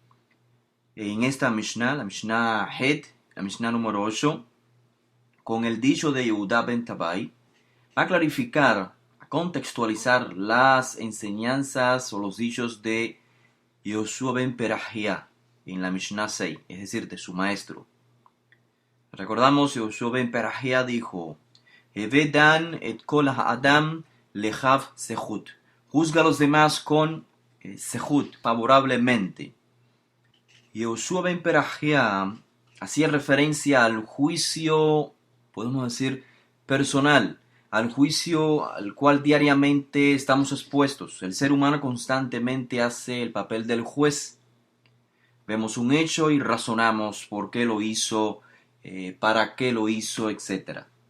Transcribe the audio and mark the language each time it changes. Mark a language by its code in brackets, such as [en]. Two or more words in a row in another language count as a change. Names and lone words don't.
[es] en esta Mishnah, la Mishnah Het, la Mishnah número 8, con el dicho de Yehuda ben Tabai, va a clarificar, a contextualizar las enseñanzas o los dichos de Yehoshua ben Perahia en la Mishnah 6, es decir, de su maestro. Recordamos, Yehoshua ben Perahia dijo: [he] הוה דן את כל האדם לכף זכות. [es] Juzga a los demás con sehut, favorablemente. Yehoshua ben Perahia hacía referencia al juicio, podemos decir, personal, al juicio al cual diariamente estamos expuestos. El ser humano constantemente hace el papel del juez. Vemos un hecho y razonamos por qué lo hizo, para qué lo hizo, etc.